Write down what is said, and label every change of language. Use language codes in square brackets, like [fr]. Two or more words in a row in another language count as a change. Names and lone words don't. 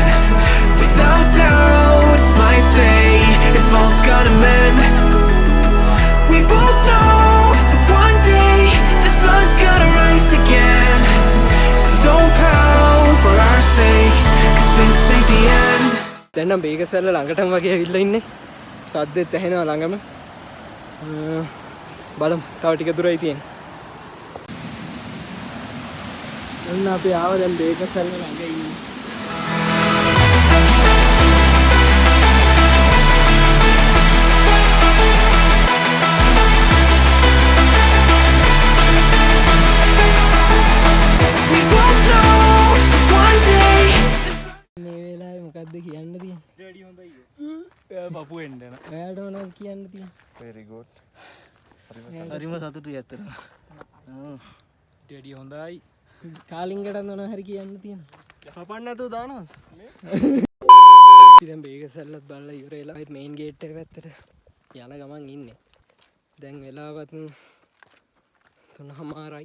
[en] Without doubt, might say if all's gonna mend. We both know that one day the sun's gonna rise again. So don't pout for our sake, cause this ain't the end. [si] දැන් නම් බේග සැල්ල ළඟටම වගේ ඇවිල්ලා ඉන්නේ. සද්දෙත් ඇහෙනවා ළඟම. බලමු තව ටික දුරයි තියෙන්නේ. දැන් අපි ආව දැන් බේග සැල්ල ළඟ ඉන්නේ. [en] We both know one day. [si] මේ වෙලාවේ මොකද්ද කියන්න තියෙන්නේ? ඩැඩි හොඳයි. එයා පපු එන්න යන. එයාට මොනවද කියන්න තියෙන්නේ? [en] very good. [si] හරිම සතුටුයි ඇත්තට. ඩැඩි හොඳයි. කාලින්ගට මොනවා හරි කියන්න තියෙනවා. කපන්න නැතුව දානවද? අපි දැන් බේග සැල්ලත් බලලා ඉවර වෙලා ඒත් මේන් ගේට් එක පැත්තට යන ගමන් ඉන්නේ. දැන් වෙලාවත් 3:00යි.